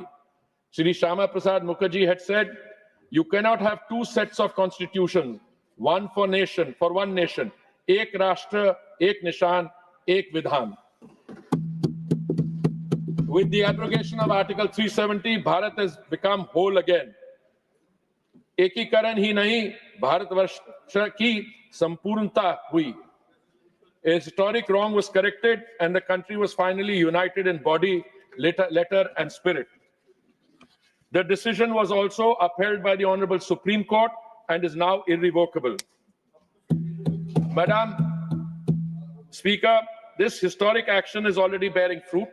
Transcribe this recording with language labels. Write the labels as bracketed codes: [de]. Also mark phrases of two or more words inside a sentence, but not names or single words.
[en] Shri Shama Prasad Mukherjee had said, you cannot have two sets of constitutions, one for one nation, [hi] एक राष्ट्र, एक निशान, एक विधान. [en] With the abrogation of Article 370, Bharat has become whole again. [hi] एकीकरण ही नहीं, भारतवर्ष की संपूर्णता हुई. [en] A historic wrong was corrected, and the country was finally united in body, letter, and spirit. The decision was also upheld by the Honorable Supreme Court and is now irrevocable. Madam Speaker, this historic action is already bearing fruit.